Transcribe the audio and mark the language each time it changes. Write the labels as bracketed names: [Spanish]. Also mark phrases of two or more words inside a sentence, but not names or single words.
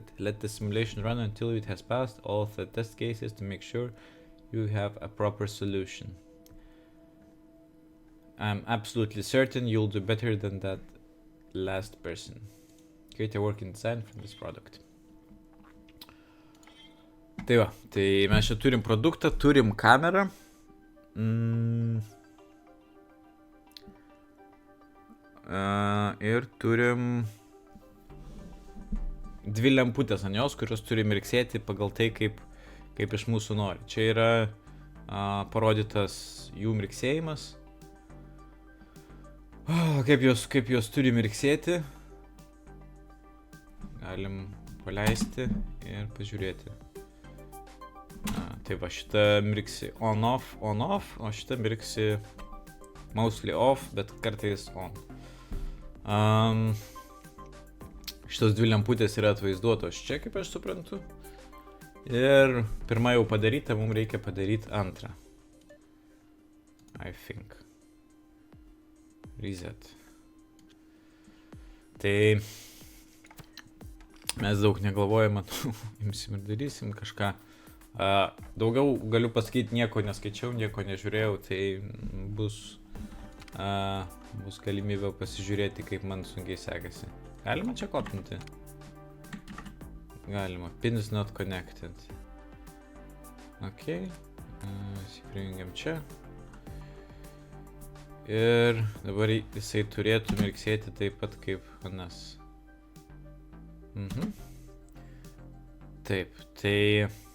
[English] Let the simulation run until it has passed all of the test cases to make sure you have a proper solution. I'm absolutely certain you'll do better than that last person. Create a working design from this product. [Lithuanian] Tai va, tai mes čia turim produktą, turim kamerą. Ir turim dvi lemputės ant jos, kurios turi mirksėti pagal tai, kaip iš mūsų nori. Čia yra parodytas jų mirksėjimas. Kaip jos turi mirksėti. Galim paleisti ir pažiūrėti. Tai va, šita mirksi on-off, o šita mirksi [English] mostly off, [Lithuanian] bet kartais on. Šitos dvi lemputės yra atvaizduotos čia, kaip aš suprantu. Ir pirma jau padaryta, mums reikia padaryti antrą. [English] I think. Reset. Tai Mes daug negalvojame, imsim ir darysim kažką. Daugiau galiu pasakyti, nieko neskaičiau, nieko nežiūrėjau, tai bus galimybė pasižiūrėti, kaip man sunkiai sekasi. Galima čia kopinti? Galima. Pin is not connected. Ok. [Lithuanian] Prijungiam čia. Ir dabar jisai turėtų mirksėti taip pat kaip anas. Taip, tai...